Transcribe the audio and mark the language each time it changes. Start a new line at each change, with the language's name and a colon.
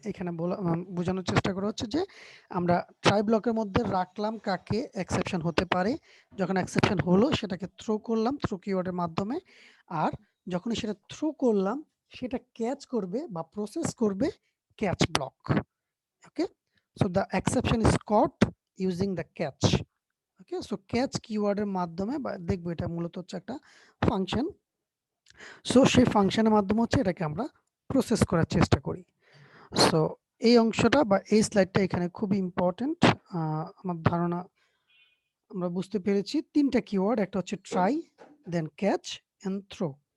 Bangla: এখানে বোঝানোর চেষ্টা করা হচ্ছে যে আমরা ট্রাই ব্লকের মধ্যে রাখলাম কাকে এক্সেপশন হতে পারে, যখন এক্সেপশন হলো সেটাকে থ্রো করলাম থ্রো কিওয়ার্ডের মাধ্যমে, আর যখনই সেটা থ্রো করলাম সেটা ক্যাচ করবে বা প্রসেস করবে catch block.
English: Okay, so the exception is caught using the catch.
Bangla: Okay, so catch কিওয়ার্ডের মাধ্যমে, বা দেখবো এটা মূলত হচ্ছে একটা ফাংশন। সো সেই ফাংশনের মাধ্যমে হচ্ছে এটাকে আমরা প্রসেস করার চেষ্টা করি। সো এই অংশটা বা এই স্লাইডটা এখানে খুবই ইম্পর্টেন্ট। আমার ধারণা আমরা বুঝতে পেরেছি তিনটা কিওয়ার্ড, একটা হচ্ছে try, then catch and throw.